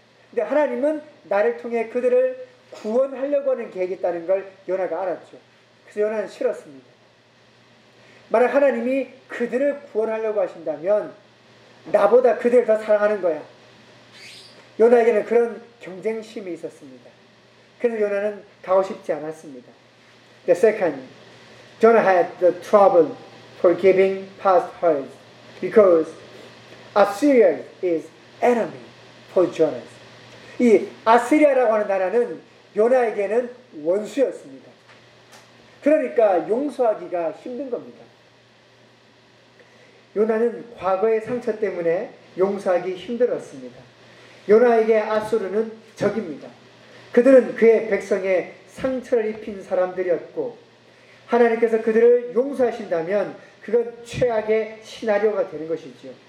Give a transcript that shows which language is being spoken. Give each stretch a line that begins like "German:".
Korean: 근데 하나님은 나를 통해 그들을 구원하려고 하는 계획이 있다는 걸 요나가 알았죠. 그래서 요나는 싫었습니다. 만약 하나님이 그들을 구원하려고 하신다면 나보다 그들을 더 사랑하는 거야. 요나에게는 그런 경쟁심이 있었습니다. 그래서 요나는 가고 싶지 않았습니다.
English: The second, Jonah had the trouble forgiving past hurts because Assyria is enemy for Jonah.
Korean: 이 아시리아라고 하는 나라는 요나에게는 원수였습니다. 그러니까 용서하기가 힘든 겁니다. 요나는 과거의 상처 때문에 용서하기 힘들었습니다. 요나에게 아수르는 적입니다. 그들은 그의 백성의 상처를 입힌 사람들이었고 하나님께서 그들을 용서하신다면 그건 최악의 시나리오가 되는 것이죠.